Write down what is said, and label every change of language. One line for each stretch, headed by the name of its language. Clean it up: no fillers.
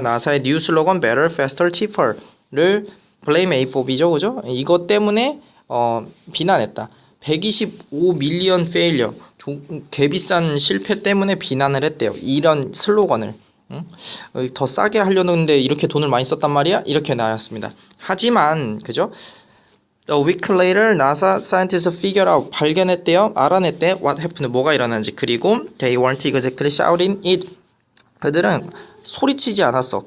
Korean: 나사의 뉴 슬로건
English: better, faster, cheaper
Korean: 를
English: blame A4B
Korean: 죠. 그죠? 이것 때문에 비난했다. 125 밀리언 페일리어 개비싼 실패 때문에 비난을 했대요. 이런 슬로건을 더 싸게 하려는데 이렇게 돈을 많이 썼단 말이야? 이렇게 나왔습니다. 하지만 그죠?
English: A week later, NASA scientists figured out
Korean: 발견했대요. 알아냈대.
English: What happened?
Korean: 뭐가 일어났는지.
English: 그리고 they weren't exactly shouting it.
Korean: 그들은 소리치지 않았어.